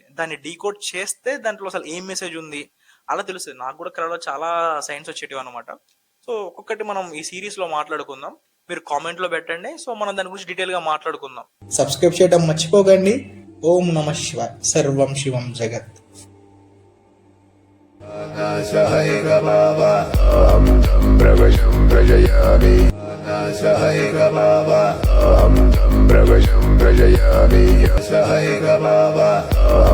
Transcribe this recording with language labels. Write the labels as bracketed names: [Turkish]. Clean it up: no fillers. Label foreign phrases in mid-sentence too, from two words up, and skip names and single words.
[Telugu] దాన్ని డీకోడ్ చేస్తే దాంట్లో అసలు ఏం మెసేజ్ ఉంది అలా తెలుస్తుంది. నాకు కూడా కళలో చాలా సైన్స్ వచ్చేటివి అనమాట. సో ఒక్కొక్కటి మనం ఈ సిరీస్లో మాట్లాడుకుందాం. మీరు కామెంట్లో పెట్టండి. సో మనం దాని గురించి డీటెయిల్గా మాట్లాడుకుందాం. సబ్స్క్రైబ్ చేయడం మర్చిపోకండి. [Sanskrit] ఓం నమ శివాయ. సర్వం శివం జగత్. अहं तं प्रवशं प्रजयामि अहं तं प्रवशं प्रजयामि सहैकभाव